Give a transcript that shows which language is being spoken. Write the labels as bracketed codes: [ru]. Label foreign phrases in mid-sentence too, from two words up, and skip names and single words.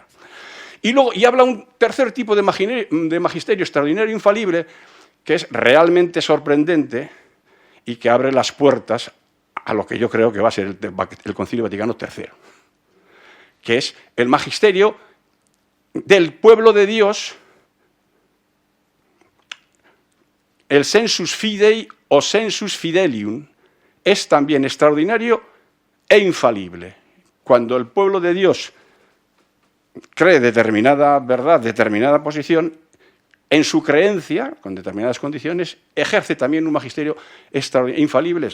[es] Y luego, y habla un tercer tipo de magisterio extraordinario e infalible, que es realmente sorprendente y que abre las puertas a lo que yo creo que va a ser el Concilio Vaticano III, que es el magisterio del pueblo de Dios, el [la] sensus fidei [es] o [la] sensus fidelium, [es] es también extraordinario e infalible. Cuando el pueblo de Dios cree determinada verdad, determinada posición, en su creencia, con determinadas condiciones, ejerce también un magisterio extraordinario, infalible.